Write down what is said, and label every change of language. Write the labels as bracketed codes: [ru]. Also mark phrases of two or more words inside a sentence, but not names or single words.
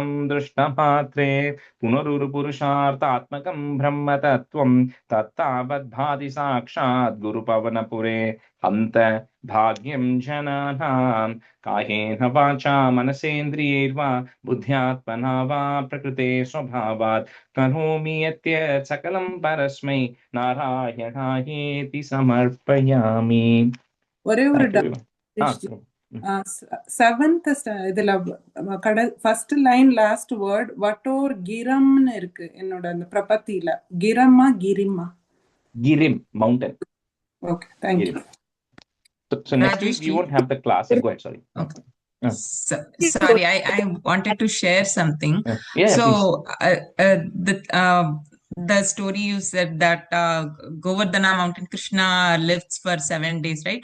[sa] दृष्टमात्रे पुनरुरुपुरुषार्थात्मकं ब्रह्मतत्त्वं तत्तावद्भाति साक्षात् गुरुपवनपुरे हन्त भाग्यं जनानां कायेन वाचा मनसेन्द्रियैर्वा बुद्ध्यात्मना वा प्रकृते स्वभावात् करोमि यत् सकलं परस्मै नारायणायेति समर्पयामि. [ta] ஒரே ஒரு செவன்த் இதுல [en] first line last word [ta] வட்டோர் கிரம்னு இருக்கு என்னோட அந்த பிரபத்தியில. கிரமா கிரிமா? [en] Girim, mountain. Okay, thank you. So next week we won't have the class. Go ahead, sorry. Okay. Sorry, I wanted to share something. So the story you said that Govardhana mountain Krishna lives for 7 days, right?